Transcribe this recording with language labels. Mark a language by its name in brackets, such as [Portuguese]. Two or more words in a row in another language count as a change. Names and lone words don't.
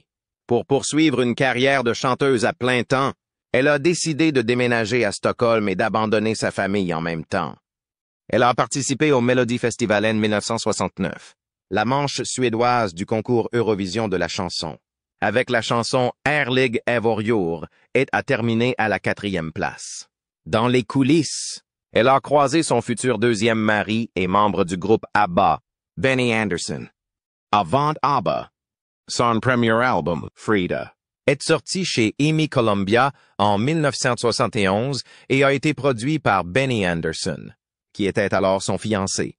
[French] Pour poursuivre une carrière de chanteuse à plein temps, elle a décidé de déménager à Stockholm et d'abandonner sa famille en même temps. Elle a participé au Melodifestivalen 1969, la manche suédoise du concours Eurovision de la chanson, avec la chanson Ärlig är vår jord et a terminé à la 4e place. Dans les coulisses, elle a croisé son futur deuxième mari et membre du groupe ABBA, Benny Andersson. Avant ABBA, son premier album, Frida, est sorti chez EMI Columbia en 1971 et a été produit par Benny Andersson, qui était alors son fiancé.